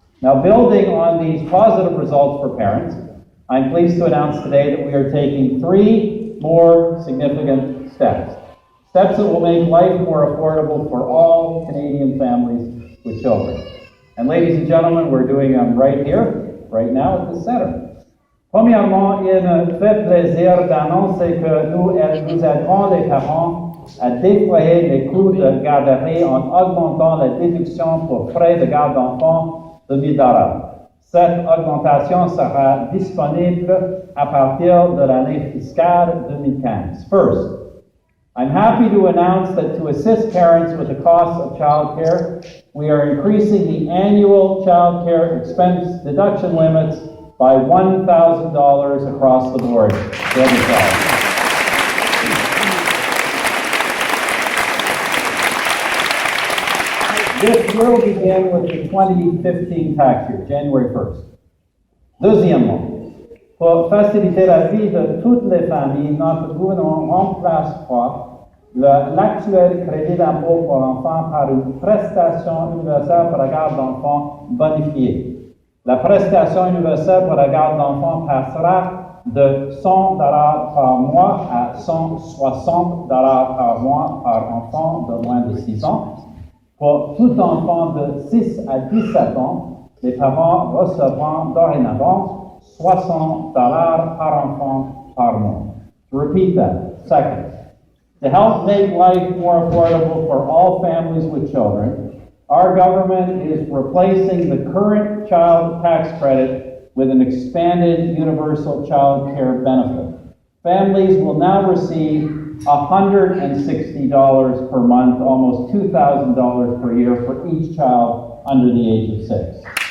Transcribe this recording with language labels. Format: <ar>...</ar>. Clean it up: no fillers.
<en>Now, building on these positive results for parents, I'm pleased to announce today that we are taking 3 more significant steps. Steps that will make life more affordable for all Canadian families with children. And ladies and gentlemen, we're doing them right here, right now at the center.</en> <fr>Premièrement, il me fait plaisir d'annoncer que nous aiderons les parents à déployer les coûts de garderie en augmentant la déduction pour frais de garde d'enfants de $1,000. Cette augmentation sera disponible à partir de l'année fiscale 2015.</fr> <en>First, I'm happy to announce that to assist parents with the cost of child care, we are increasing the annual child care expense deduction limits by $1,000 across the board for every child. This will begin with the 2015 tax year, January 1st.</en> <fr>Deuxièmement, pour faciliter la vie de toutes les familles, notre gouvernement remplacera l'actuel crédit d'impôt pour l'enfant par une prestation universelle pour la garde d'enfants bonifiée. La prestation universelle pour la garde d'enfants passera de $100 par mois à $160 par mois par enfant de moins de 6 ans. Pour tout enfant de 6 à 17 ans, les parents recevront dorénavant $60 par enfant par mois.</fr> <en>To repeat that, second, to help make life more affordable for all families with children, our government is replacing the current child tax credit with an expanded universal child care benefit. Families will now receive $160 per month, almost $2,000 per year for each child under the age of 6.</en>